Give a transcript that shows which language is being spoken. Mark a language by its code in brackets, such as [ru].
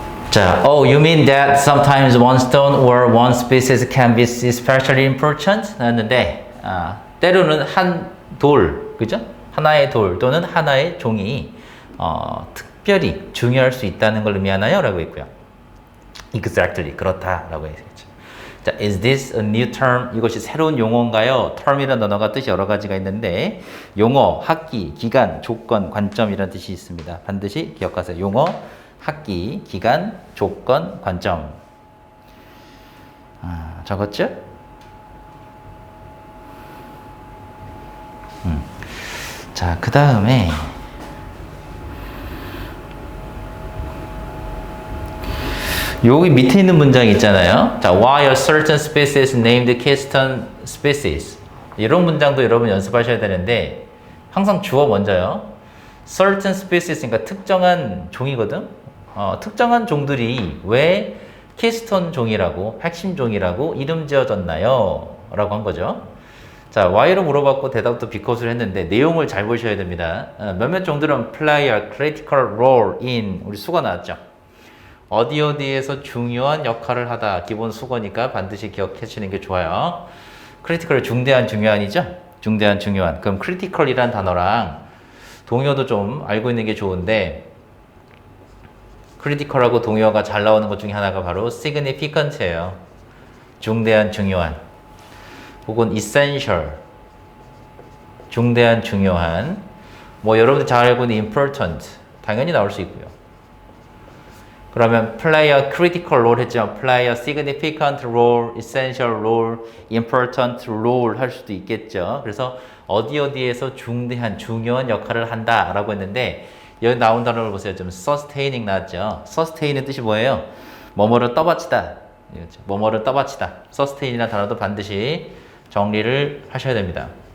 [en] 자, oh, you mean that sometimes one stone or one species can be especially important? [ko] 했는데, 때로는 한 돌, 그죠? 하나의 돌 또는 하나의 종이 특별히 중요할 수 있다는 걸 의미하나요? 라고 했고요. Exactly, 그렇다 라고 했죠. [en] 자, is this a new term? [ko] 이것이 새로운 용어인가요? term이라는 단어가 뜻이 여러 가지가 있는데 용어, 학기, 기간, 조건, 관점이라는 뜻이 있습니다. 반드시 기억하세요. 용어, 학기, 기간, 조건, 관점. 적었죠? 자, 그 다음에 여기 밑에 있는 문장 있잖아요. [en] 자, why a certain species named keystone species. [ko] 이런 문장도 여러분 연습하셔야 되는데 항상 주어 먼저요. certain species, 그러니까 특정한 종이거든. 특정한 종들이 왜 keystone 종이라고, 핵심 종이라고 이름 지어졌나요? 라고 한 거죠. 자, why로 물어봤고 대답도 because를 했는데 내용을 잘 보셔야 됩니다. 몇몇 종들은 [en] play a critical role in, [ko] 우리 수거 나왔죠. 어디 어디에서 중요한 역할을 하다. 기본 수거니까 반드시 기억해 주시는 게 좋아요. 크리티컬 중대한 중요한이죠? 중대한 중요한. 그럼 크리티컬이란 단어랑 동요도 좀 알고 있는 게 좋은데 크리티컬하고 동요가 잘 나오는 것 중에 하나가 바로 significant예요. 중대한 중요한. 혹은 essential. 중대한 중요한. 뭐 여러분들 잘 알고 있는 important. 당연히 나올 수 있고요. 그러면 [en] play a critical role [ko] 했지만 [en] play a significant role, essential role, important role [ko] 할 수도 있겠죠. 그래서 어디 어디에서 중대한, 중요한 역할을 한다 라고 했는데 여기 나온 단어를 보세요. 좀 sustaining 나왔죠. sustain의 뜻이 뭐예요? 뭐뭐를 떠받치다. 뭐뭐를 떠받치다. sustain이라는 단어도 반드시 정리를 하셔야 됩니다.